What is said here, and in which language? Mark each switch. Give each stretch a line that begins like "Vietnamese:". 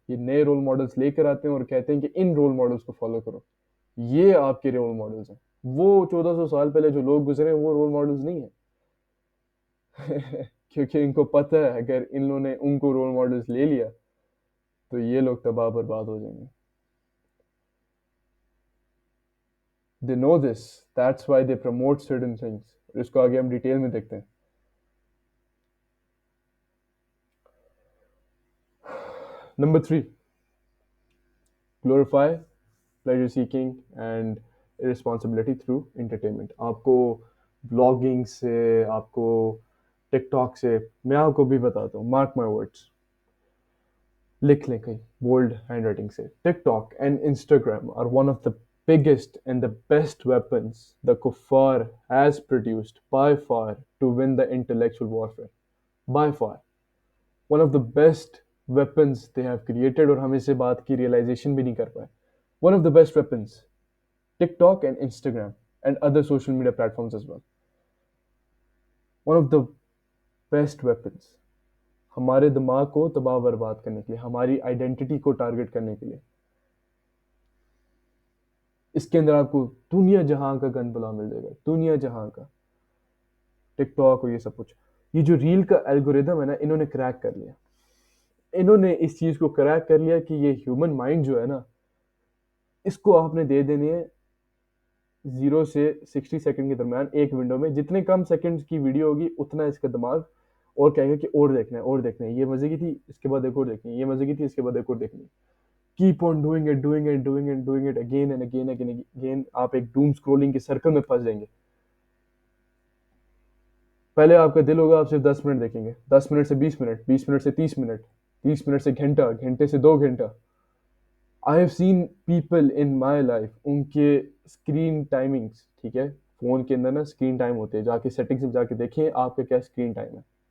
Urdu: یہ نئے role models لے کر آتے ہیں اور کہتے ہیں کہ ان رول ماڈلز کو فالو کرو, یہ آپ کے رول ماڈلز ہیں. وہ 1400 سال پہلے جو لوگ گزرے ہیں وہ رول ماڈلز نہیں ہیں. کیونکہ ان کو پتہ ہے اگر انہوں نے ان کو رول ماڈلز لے لیا تو یہ لوگ تباہ برباد ہو جائیں گے.
English: They know this, that's why they promote certain things.
Urdu: اور اس کو آگے ہم ڈیٹیل میں دیکھتے ہیں. Number 3,
English: glorify pleasure seeking and irresponsibility through entertainment.
Urdu: آپ کو بلاگنگ سے, آپ کو ٹک ٹاک سے, میں آپ کو بھی بتاتا ہوں,
English: mark my words,
Urdu: لکھ لیں کہیں بولڈ ہینڈ رائٹنگ سے.
English: TikTok and Instagram are one of the biggest and the best weapons the kuffar has produced by far to win the intellectual warfare. By far. One of the best weapons they have created,
Urdu: اور ہم اس سے بات کی realization بھی نہیں کر پائے.
English: One of the best weapons. TikTok and Instagram and other social media platforms as well. One of the best weapons.
Urdu: ہمارے دماغ کو تباہ برباد کرنے کے لیے, ہماری آئیڈینٹی کو ٹارگٹ کرنے کے لیے. اس کے اندر آپ کو دنیا جہاں کا گند بلا مل جائے گا, دنیا جہاں کا. ٹک ٹاک اور یہ سب کچھ, یہ جو ریل کا الگوریدم ہے نا, انہوں نے کریک کر لیا. انہوں نے اس چیز کو کریک کر لیا کہ یہ ہیومن مائنڈ جو ہے نا, اس کو آپ نے دے دینے ہیں 0 سے 60 سیکنڈ کے درمیان ایک ونڈو میں. جتنے کم سیکنڈ کی ویڈیو ہوگی اتنا اس کا دماغ اور کہے گا کہ اور دیکھنا ہے, اور دیکھنا ہے, یہ مزے کی تھی, اس کے بعد ایک اور دیکھنی ہے, یہ مزے کی تھی, اس کے بعد ایک اور دیکھنی ہے.
English: Keep on doing it, doing it, doing it, doing it again and again and again.
Urdu: آپ ایک doom scrolling کے سرکل میں پھنس جائیں گے. پہلے آپ کا دل ہوگا آپ صرف 10 منٹ دیکھیں گے, 10 منٹ سے 20 منٹ, 20 منٹ سے 30 منٹ, 30 منٹ سے گھنٹہ, گھنٹے سے 2 گھنٹہ.
English: I have seen people in my life,
Urdu: ان کے اسکرین ٹائمنگس, ٹھیک ہے, فون کے اندر نا اسکرین ٹائم ہوتے ہیں, جا کے سیٹنگس میں جا کے دیکھیں آپ کا کیا اسکرین ٹائم ہے.